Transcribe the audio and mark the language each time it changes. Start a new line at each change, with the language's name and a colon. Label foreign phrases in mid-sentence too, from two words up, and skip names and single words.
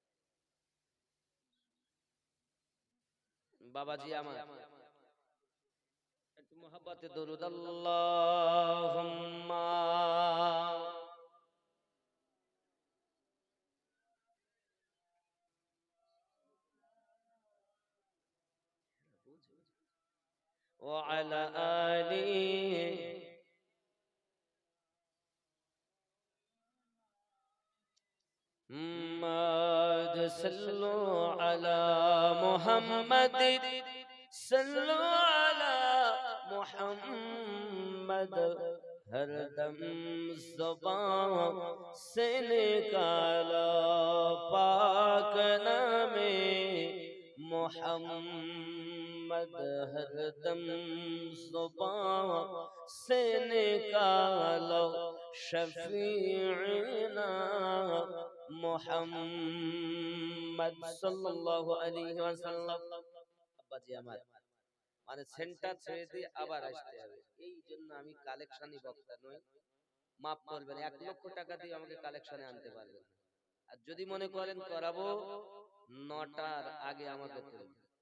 Bangla: বাবাজি আমার একটু মোহাব্বতে দরুদ
Arabic: اللهم وعلى آله محمد صلو علی محمد صلو علی
Urdu: محمد، ہر دم زبان سے نکالا پاک نام محمد، ہر دم زبان سے نکالا شفیعنا
Arabic: محمد صلى الله عليه وسلم.
Bangla: আব্বাজি আমার মানে সেন্টার ছেড়ে দিয়ে আবার আসতে হবে, এই জন্য আমি কালেকশনই বক্তা নই, মাফ করবেন। 1 লক্ষ টাকা দিয়ে আমাকে কালেকশনে আনতে পারবেন, আর যদি মনে করেন করাবো 9টার আগে আমাকে তুলবেন।